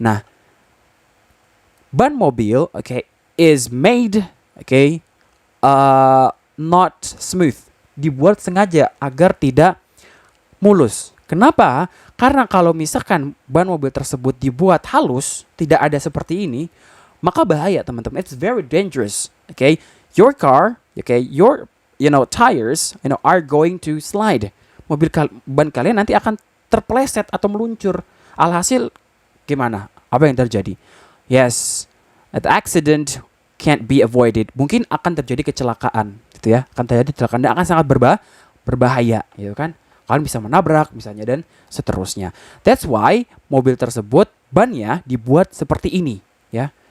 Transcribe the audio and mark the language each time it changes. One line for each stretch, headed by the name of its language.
English: Nah,
Indonesian: ban mobil,
English: okay, is made, okay, not smooth.
Indonesian: Dibuat sengaja agar tidak mulus. Kenapa? Karena kalau misalkan ban mobil tersebut dibuat halus, tidak ada seperti ini, maka bahaya, teman-teman.
English: It's very dangerous. Okay, your car, okay, your tires, are going to slide.
Indonesian: Ban kalian nanti akan terpeleset atau meluncur. Alhasil gimana? Apa yang terjadi?
English: Yes, an accident can't be avoided.
Indonesian: Mungkin akan terjadi kecelakaan, gitu ya. Akan terjadi kecelakaan dan akan sangat berbahaya, gitu kan? Kalian bisa menabrak misalnya dan seterusnya.
English: That's why
Indonesian: mobil tersebut bannya dibuat seperti ini, ya.